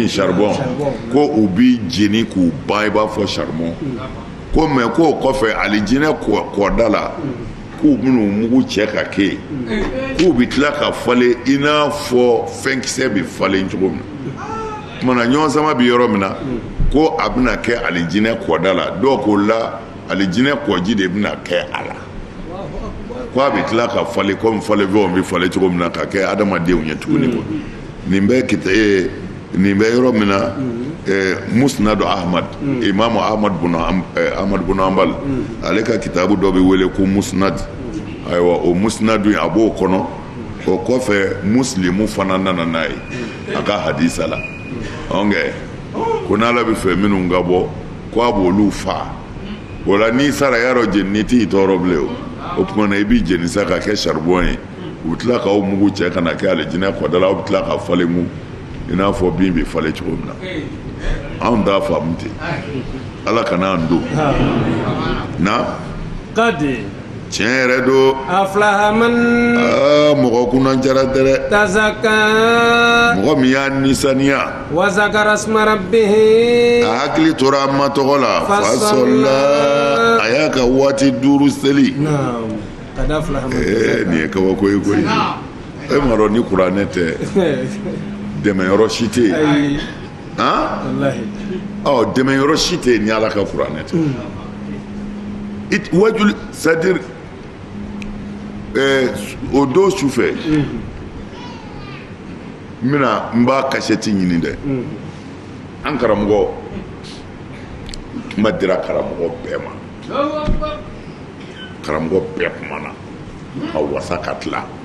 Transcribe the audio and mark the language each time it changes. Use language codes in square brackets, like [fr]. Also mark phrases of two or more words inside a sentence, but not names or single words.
[bm] charbon ko u bi jeni k'u ban i b'a fɔ charbon ko mɛ k'o kɔfɛ alijinɛ kɔda la k'u bɛn'u mugu cɛ ka kɛ yen k'u bɛ tila ka falen i n'a fɔ fɛnkisɛ bɛ falen cogo min na kumana ɲɔgɔn sama bɛ yɔrɔ min na ko a bɛna kɛ alijinɛ kɔda la dɔw ko la alijinɛ kɔji de bɛna kɛ a la ko a bɛ tila ka falen komi falenfɛnw bɛ falen cogo min na ka kɛ adamadenw ye tuguni ko nin bɛ yɔrɔ min na musnad ahmad imamu ahmad bin hanbal ale ka kitabu dɔ bɛ wele ko musnad ayiwa o musnadu a b'o kɔnɔ o kɔfɛ muslimu fana nana n'a ye a ka hadisa la ko n'ala bɛ fɛ minnu ka bɔ ko a b'olu fa o la n'i sara yarɔ jeni t'i tɔɔrɔ bilen o tuma na i b'i jeni sa ka kɛ charbon ye u bɛ tila k'aw mugu cɛ ka na kɛ alijinɛ kɔda la aw bɛ tila ka falen mu i n'a fɔ bin bɛ falen cogo min na anw t'a faamu ten ala kana an don na [ar] kadi [bm] tiɲɛ yɛrɛ don [ar] aflaha man [bm] mɔgɔ kunna jara tɛ dɛ [ar] tazakka [bm] mɔgɔ min y'a nisaniya [ar] wa zakara isma rabbihi [bm] a hakili tora an ma tɔgɔ la fasola a y'a ka waati 5 seli nin ye kabako ye koyi e m'a dɔn ni kuranɛ tɛ dɛmɛyɔrɔ si tɛ yen dɛmɛyɔrɔ si tɛ yen ni ala ka kuranɛ tɛ wajuli c'est-à-dire o don su fɛ n b'a kasɛti ɲini dɛ an karamɔgɔ kuma dira karamɔgɔ bɛɛ ma karamɔgɔ bɛɛ kumana ka wasa ka tila